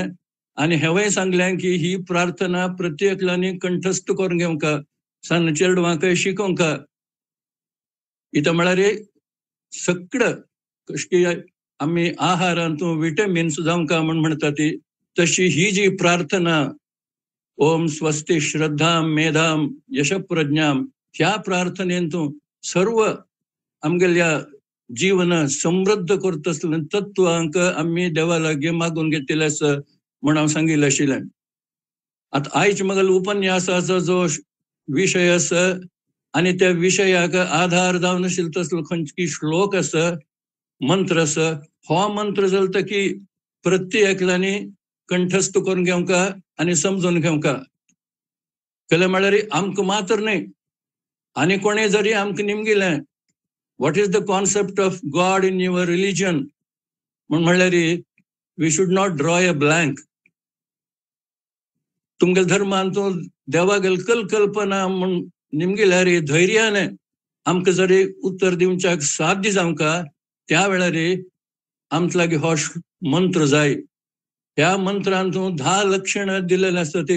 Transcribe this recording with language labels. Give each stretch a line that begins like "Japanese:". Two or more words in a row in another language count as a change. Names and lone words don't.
Konkani: आनी हेंवूय सांगलें की ही प्रार्थना प्रत्येकांनी कंठस्थ करून घेवंका सन चेडवांकय शिकोवंका. इता म्हळ्यार सगळं कशी आमी आहारांतून विटमिन्स जावंका म्हूण म्हणटा ती तशी ही जी प्रार्थना
Sanskrit: ओम स्वस्ति श्रद्धाम मेधाम यश प्रज्ञाम
Konkani: ह्या प्रार्थनेंतून सर्व आमगेल्या जीवन समृद्ध करता आसलें तत्वांक आमी देवा लागीं मागून घेतिल्लें आसा म्हूण हांव सांगिल्लें आशिल्लें. आतां आयज मगल उपन्यासाचो जो विशय आसा आनी त्या विशयाक आधार जावन आशिल्लो तसलो खंयची श्लोक आसा मंत्र आसा हो मंत्र जाता की प्रत्येकांनी कंठस्थ करून घेवंका आनी समजून घेवंका. केलें म्हळ्यार आमकां मात्र न्ही आनी कोणें जरी आमकां निमगिलें
English: what is the concept of God in your religion
Konkani: म्हळ्यार
English: we should not draw a blank.
Konkani: तुमगे धर्मांतू देवागेल कल्पना म्हण निमगेल्यार धैर्याने आमकां जरी उत्तर दिवच्याक साध्य जावंका त्या वेळार आमचे लागी हो मंत्र जाय. ह्या मंत्रांतू 10 लक्षणां दिलेले आसता ती.